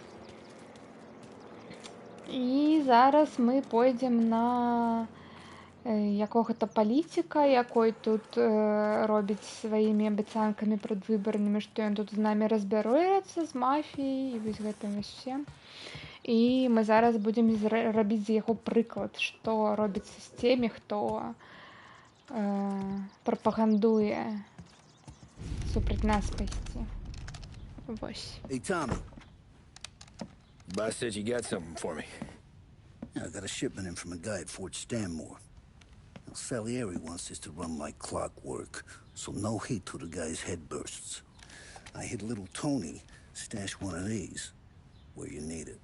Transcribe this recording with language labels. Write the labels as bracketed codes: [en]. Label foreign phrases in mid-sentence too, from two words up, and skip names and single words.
[be] І зараз мы пойдзем на якога-то палітыка, якой тут робіць сваімі абяцанкамі прадвыбарнымі, што ён тут з намі разбяруецца з мафіяй і вось гэтым усім. І мы зараз будзем рабіць з яго прыклад, што робіцца з теми, хто прапагандуе супраць нас пайсці. Вось. [en] Hey, Tommy. Boss said you got something for me. Yeah, I got a shipment in from a guy at Fort Stanmore. Now, Salieri wants this to run like clockwork, so no heat till the guy's head bursts. I hit little Tony, stash one of these where you need it.